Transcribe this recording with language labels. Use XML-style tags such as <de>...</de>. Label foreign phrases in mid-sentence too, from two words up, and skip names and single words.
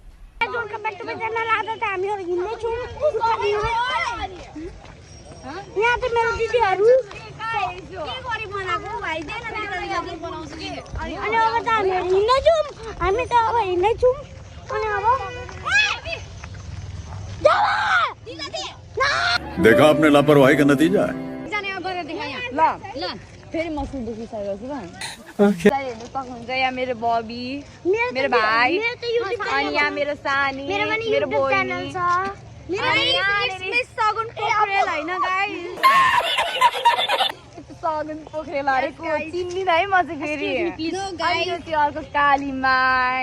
<ne>यहाँ चाहिँ मेरो दिदीहरू अनि अब त हामीहरू हिँड्दैछौँ हामी त अब हिँड्दैछौँ अनि अब</ne> <hi>देखा आपने लापरवाही का नतीजा है</hi> <ne>ल फेरि म सुन देखिसकेको छु हेर्नु सक्नुहुन्छ यहाँ मेरो बबी मेरो भाइ अनि यहाँ मेरो सानी मेरो बहिनी सगुन पोखरेल होइन गाइस सगुन पोखरेल हरेको चिन्दिन है म चाहिँ फेरि त्यो अर्को कालीमाई</ne>